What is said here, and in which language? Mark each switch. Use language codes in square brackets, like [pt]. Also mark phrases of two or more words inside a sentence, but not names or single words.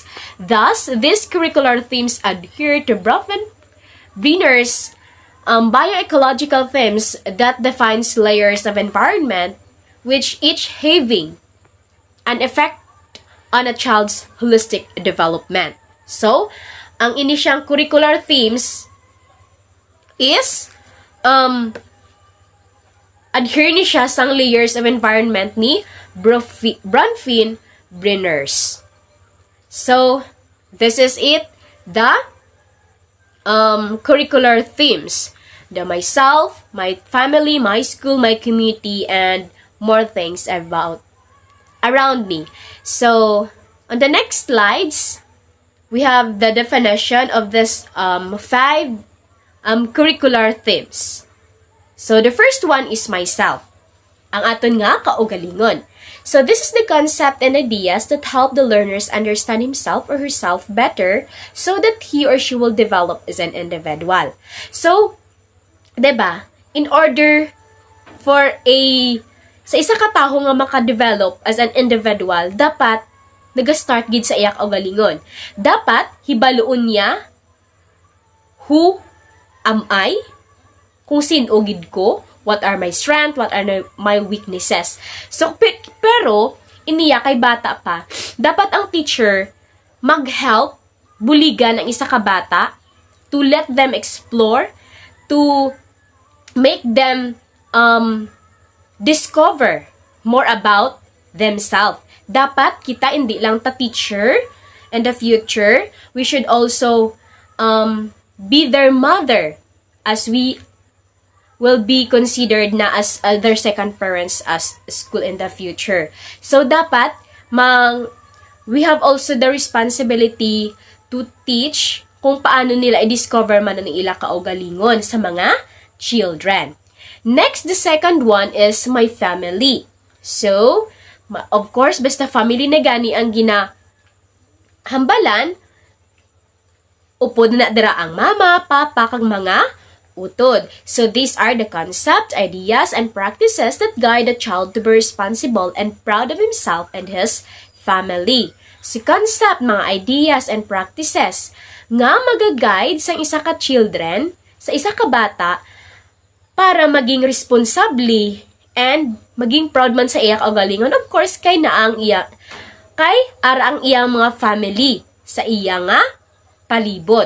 [en] Thus, these curricular themes adhere to Wiener's bioecological themes that defines layers of environment, which each having an effect on a child's holistic development. So, [hil] ang inisyang [en] curricular themes is adhere [hil] ni siya sang [en] layers of environment [hil] ni Brunfin-Brenners. [en] So, this is it, the curricular themes. The myself, my family, my school, my community, and more things around me. So, on the next slides, we have the definition of this 5 curricular themes. So, the first one is myself. [hil] Ang aton nga kaugalingon. [en] So, this is the concept and ideas that help the learners understand himself or herself better so that he or she will develop as an individual. [hil] So, diba, [en] in order [hil] for sa isa ka taho nga maka-develop [en] as an individual, [hil] dapat nag-start gid sa iya kaugalingon. Dapat hibaluon niya [en] who am I? [hil] Kung sino gid ko? [en] What are my strengths? What are my weaknesses? So, [hil] pero, iniya kay bata pa, dapat ang teacher mag-help, buligan ang isa ka bata [en] to let them explore, to make them discover more about themselves. [hil] Dapat kita hindi lang ta [en] teacher in the future, we should also be their mother as we will be considered na as their second parents as school in the future. [hil] So, dapat, [en] we have also the responsibility to teach [hil] kung paano nila i-discover man ang ila kaugalingon sa mga children. [en] Next, the second one is my family. So, of course, [hil] basta family na gani ang ginahambalan, upod na dira ang mama, papa, kag mga utod. [en] So, these are the concepts, ideas, and practices that guide a child to be responsible and proud of himself and his family. [hil] Si concept, mga ideas, and practices nga mag-guide sa isa ka children, sa isa ka bata, para maging responsibly and maging proud man sa iya kaugalingon. Of course, kay ara ang iyang mga family sa iya nga palibot.